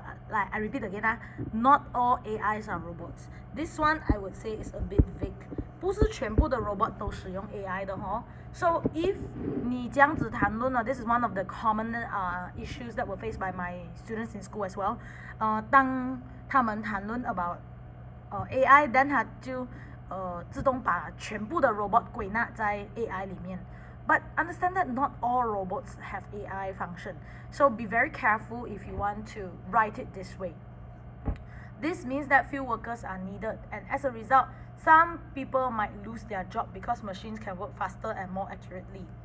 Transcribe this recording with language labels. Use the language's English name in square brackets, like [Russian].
[English] Like I repeat again, not all AIs are robots. This one I would say is a bit vague. [Chinese] 不是全部的 robot 都使用 AI 的 [English] So if [Chinese] 你这样子谈论 [English] this is one of the common issues that were faced by my students in school as well. [Chinese] 当他们谈论 [English] about AI, then [Chinese] 他就自动把全部的 robot 归纳在 AI 里面。 [English] But understand that not all robots have AI function. So be very careful if you want to write it this way. This means that few workers are needed, and as a result, some people might lose their job because machines can work faster and more accurately.